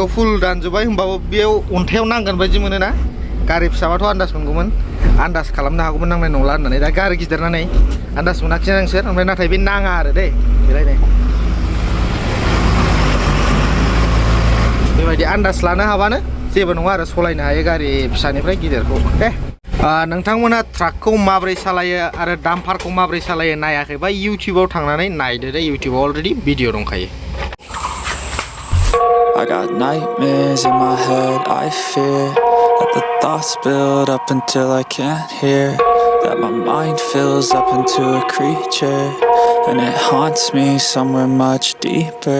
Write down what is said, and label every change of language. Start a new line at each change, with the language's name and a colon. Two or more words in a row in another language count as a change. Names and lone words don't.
Bodo: फुल दानजोब्बाय होमबाबो बेयाव अन्थायाव नांगोन बायदि मोनोना गारि फिसाबाथ' आन्दाज मोनगौमोन आन्दाज खालामनो हागौमोन नांनाय नंला होननानै दा गारि गिदिरनानै आन्दाज मोनाखिसै नोंसोर ओमफ्राय नाथाय बे नाङा आरो दै बेलायनाय बेबायदि आन्दाज लानो हाबानो जेबो नङा आरो सलायनो हायो गारि फिसानिफ्राय गिदिरखौ दे नोंथांमोना ट्राकखौ माबोरै सालायो आरो डाम्पारखौ माबोरै सालायो नायाखैबा इउटिउबाव थांनानै नायदो दे इउटिउबाव
English: already video
Bodo: दंखायो
English: I got nightmares in my head, I fear that the thoughts build up until I can't hear, that my mind fills up into a creature, and it haunts me somewhere much deeper.